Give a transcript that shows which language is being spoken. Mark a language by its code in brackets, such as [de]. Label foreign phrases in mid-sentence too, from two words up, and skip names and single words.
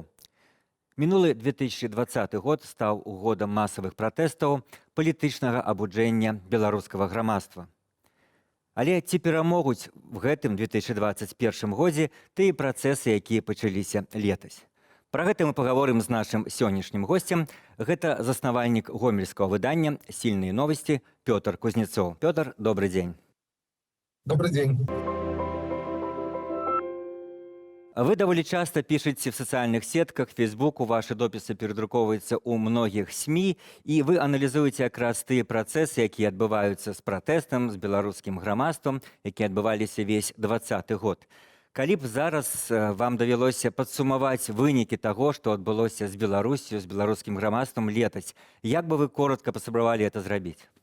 [be] Мінулы 2020 год стаў годам масавых пратэстаў, палітычнага абуджэння беларускага грамадства. Але ці перамогуць в гэтым 2021 годзе тыя працэсы, якія пачаліся летась? Пра гэта мы паговорым з нашым сённяшнім госцем. Гэта заснавальнік гомельскага выдання «Сильные новости» Пётр Кузнецов. [ru] Пётр, добрый день. Добрый день. [be] Вы даволі часта пішаце в сацыяльных сетках, Фейсбуку, ваши допісы перадрукоўваюцца ў многіх СМІ, і вы аналізуеце якраз тыя працэсы, якія адбываюцца з пратэстам, з беларускім грамадствам, якія адбываліся весь 2020 год. Калі б зараз вам давялося падсумаваць вынікі таго, што адбылося з Беларусью, з беларускім грамадствам летась, як бы вы коротка паспрабавалі это зрабіць?